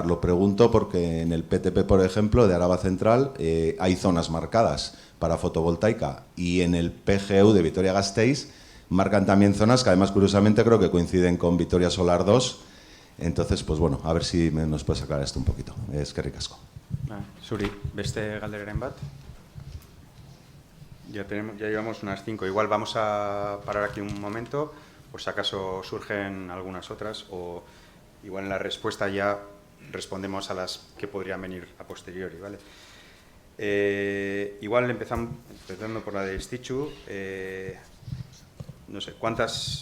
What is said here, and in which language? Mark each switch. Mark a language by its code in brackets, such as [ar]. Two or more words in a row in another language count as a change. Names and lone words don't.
[es] Lo pregunto porque en el PTP, por ejemplo, de Araba Central, hay zonas marcadas para fotovoltaica, y en el PGU de Vitoria-Gasteiz marcan también zonas que, además, curiosamente, creo que coinciden con Vitoria Solar 2. Entonces, pues bueno, a ver si nos puedes aclarar esto un poquito. Es que ricasco. [eu] Zuri, beste galderaren bat. [es] Ya llevamos unas 5. Igual vamos a parar aquí un momento, por si acaso surgen algunas otras, o igual en la respuesta ya respondemos a las que podrían venir a posteriori, ¿vale? Igual empezando por la de Stichu, no sé, ¿cuántas?